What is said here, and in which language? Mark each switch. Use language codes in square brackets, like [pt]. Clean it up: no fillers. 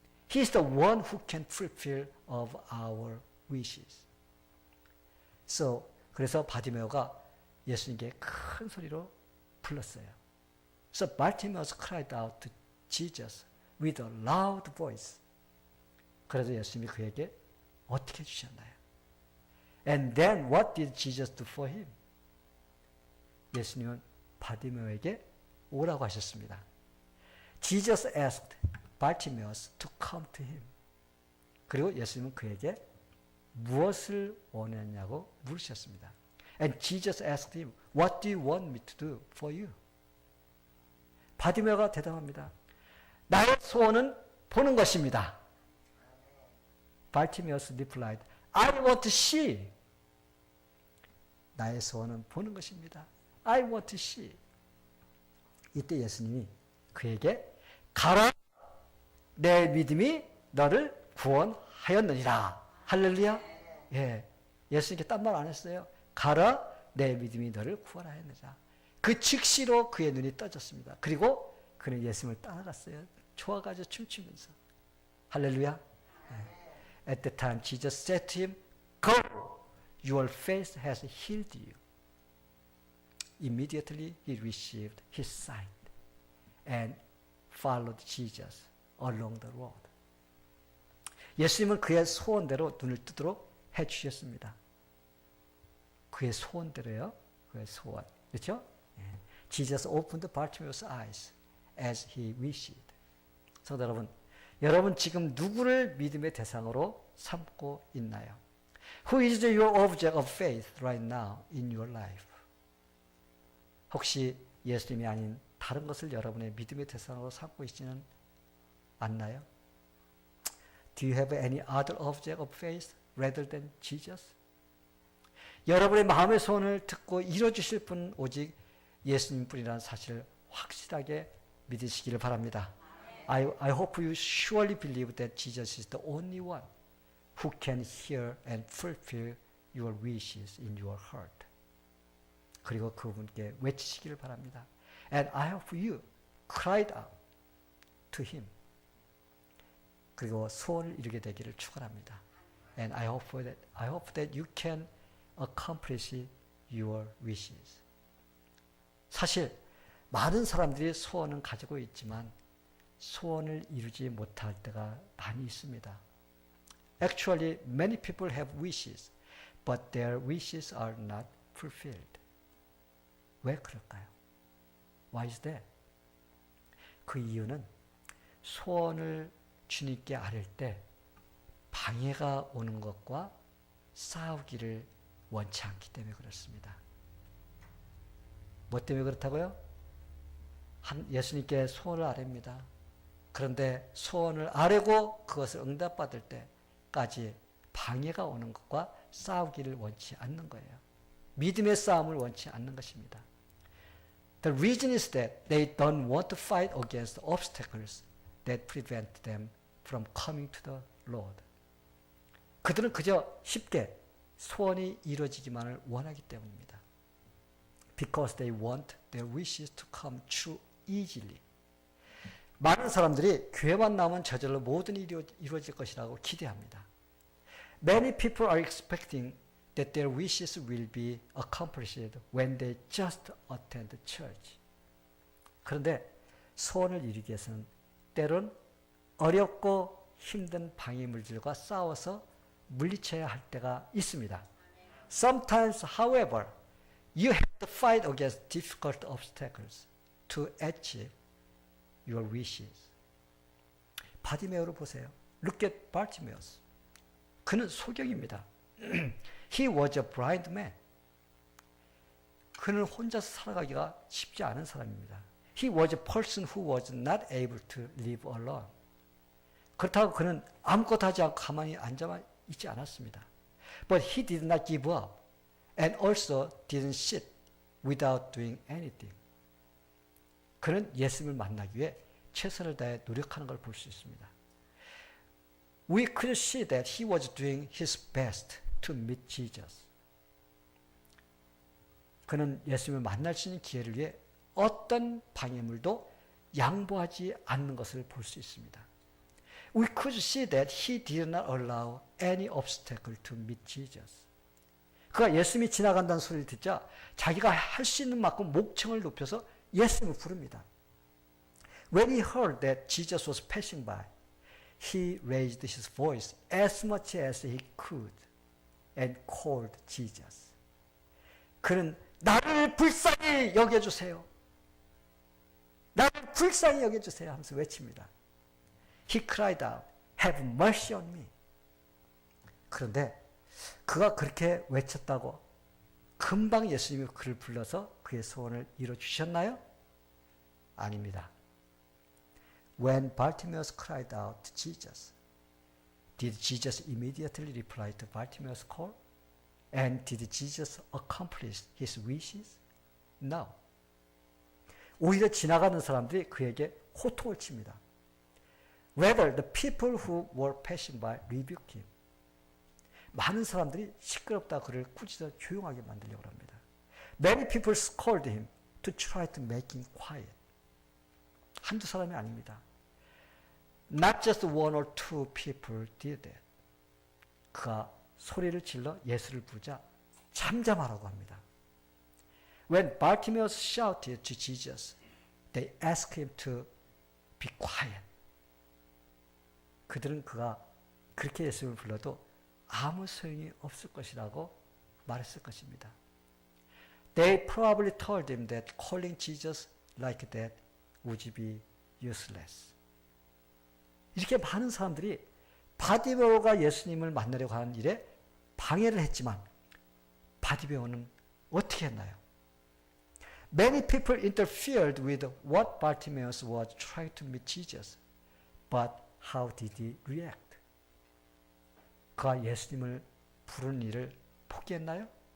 [en] He is the one who can fulfill of our wishes. [ko] 그래서 바디메오가 예수님께 큰 소리로 불렀어요. [en] So Bartimaeus cried out to Jesus with a loud voice. [ko] 그래서 예수님이 그에게 어떻게 해주셨나요? [en] And then what did Jesus do for him? [ko] 예수님은 바디메오에게 오라고 하셨습니다. [en] Jesus asked Bartimaeus to come to him. [ko] 그리고 예수님은 그에게 무엇을 원했냐고 물으셨습니다. [en] And Jesus asked him, What do you want me to do for you? [ko] 바디메오가 대답합니다. 나의 소원은 보는 것입니다. [en] Bartimaeus replied, I want to see. [ko] 나의 소원은 보는 것입니다. [en] I want to see. [ko] 이때 예수님이 그에게 가라, 내 믿음이 너를 구원하였느니라. 할렐루야. 예, 예수님께 딴 말 안 했어요. 가라, 내 믿음이 너를 구원하였느니라. 그 즉시로 그의 눈이 떠졌습니다. 그리고 그는 예수님을 따라갔어요. 좋아가지고 춤추면서. 할렐루야. 예. [en] At the time Jesus said to him, Go, your faith has healed you. Immediately he received his sight and followed Jesus along the road. [ko] 예수님은 그의 소원대로 눈을 뜨도록 해주셨습니다. 그의 소원대로요. 그의 소원. 그렇죠? [en] Jesus opened Bartimaeus' eyes as he wished. [ko] 성도 여러분, 여러분 지금 누구를 믿음의 대상으로 삼고 있나요? [en] Who is your object of faith right now in your life? [ko] 혹시 예수님이 아닌 다른 것을 여러분의 믿음의 대상으로 삼고 있지는 않나요? [en] Do you have any other object of faith rather than Jesus? [ko] 여러분의 마음의 소원을 듣고 이루어주실 분은 오직 예수님뿐이라는 사실을 확실하게 믿으시기를 바랍니다. [en] I hope you surely believe that Jesus is the only one who can hear and fulfill your wishes in your heart. [ko] 그리고 그분께 외치시기를 바랍니다. [en] And I hope you cried out to him. [ko] 그리고 소원을 이루게 되기를 축원합니다. [en] And I hope that you can accomplish your wishes. [ko] 사실 많은 사람들이 소원은 가지고 있지만 소원을 이루지 못할 때가 많이 있습니다. [en] Actually, many people have wishes, but their wishes are not fulfilled. [ko] 왜 그럴까요? [en] Why is that? [ko] 그 이유는 소원을 주님께 아뢰 때 방해가 오는 것과 싸우기를 원치 않기 때문에 그렇습니다. 뭐 때문에 그렇다고요? 예수님께 소원을 아뢰입니다. 그런데 소원을 아뢰고 그것을 응답받을 때까지 방해가 오는 것과 싸우기를 원치 않는 거예요. 믿음의 싸움을 원치 않는 것입니다. [en] The reason is that they don't want to fight against obstacles that prevent them from coming to the Lord. [ko] 그들은 그저 쉽게 소원이 이루어지기만을 원하기 때문입니다. [en] Because they want their wishes to come true easily. [ko] 많은 사람들이 교회만 나오면 저절로 모든 일이 이루어질 것이라고 기대합니다. [en] Many people are expecting that their wishes will be accomplished when they just attend church. [ko] 그런데 소원을 이루기 위해서는 때론 어렵고 힘든 방해물들과 싸워서 물리쳐야 할 때가 있습니다. [en] Sometimes, however, you have to fight against difficult obstacles to achieve your wishes. [ko] 바디메오를 보세요. [en] Look at Bartimaeus. [ko] 그는 소경입니다. [en] He was a blind man. [ko] 그는 혼자서 살아가기가 쉽지 않은 사람입니다. [en] He was a person who was not able to live alone. [ko] 그렇다고 그는 아무것도 하지 않고 가만히 앉아 있지 않았습니다. [en] But he did not give up and also didn't sit without doing anything. [ko] 그는 예수님을 만나기 위해 최선을 다해 노력하는 걸 볼 수 있습니다. [en] we could see that he was doing his best to meet Jesus. [ko] 그는 예수님을 만날 수 있는 기회를 위해 어떤 방해물도 양보하지 않는 것을 볼 수 있습니다. [en] We could see that he did not allow any obstacle to meet Jesus. [ko] 그가 예수님이 지나간다는 소리를 듣자 자기가 할 수 있는 만큼 목청을 높여서 예수님을 부릅니다. [en] When he heard that Jesus was passing by, he raised his voice as much as he could and called Jesus. [ko] 그는 나를 불쌍히 여겨주세요. 나를 불쌍히 여겨주세요 하면서 외칩니다. [en] He cried out, have mercy on me. [ko] 그런데 그가 그렇게 외쳤다고 금방 예수님이 그를 불러서 그의 소원을 이뤄주셨나요? 아닙니다. [en] When Bartimaeus cried out to Jesus, did Jesus immediately reply to Bartimaeus' call? And did Jesus accomplish his wishes? No. [ko] 오히려 지나가는 사람들이 그에게 호통을 칩니다. [en] Rather, the people who were passing by rebuked him. [ko] 많은 사람들이 시끄럽다 그를 꾸짖어 조용하게 만들려고 합니다. [en] Many people scolded him to try to make him quiet. [ko] 한두 사람이 아닙니다. [en] Not just one or two people did that. [ko] 그가 소리를 질러 예수를 부르자 잠잠하라고 합니다. [en] When Bartimaeus shouted to Jesus, they asked him to be quiet. [ko] 그들은 그가 그렇게 예수를 불러도 아무 소용이 없을 것이라고 말했을 것입니다. [en] They probably told him that calling Jesus like that would be useless. [ko] 이렇게 많은 사람들이 바디메오가 예수님을 만나려고 하는 일에 방해를 했지만 바디메오는 어떻게 했나요? [en] Many people interfered with what Bartimaeus was trying to meet Jesus. But how did he react? [ko] 그가 예수님을 부르는 일을 포기했나요?